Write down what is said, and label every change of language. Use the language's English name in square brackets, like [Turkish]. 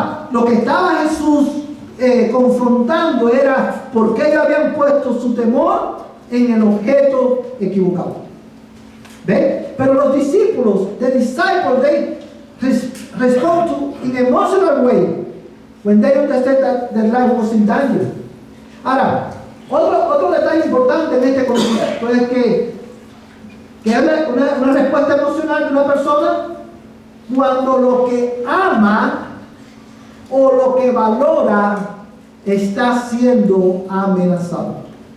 [Spanish] Lo que estaba Jesús confrontando era por qué ellos habían puesto su temor en el objeto equivocado. ¿Ve? Pero los discípulos, [English] the disciples, they respond to in an emotional way when they understand that their life was in danger. [Spanish] Ahora, otro detalle importante en este contexto es que es una respuesta emocional de una persona cuando lo que ama o lo que valora está siendo amenazado.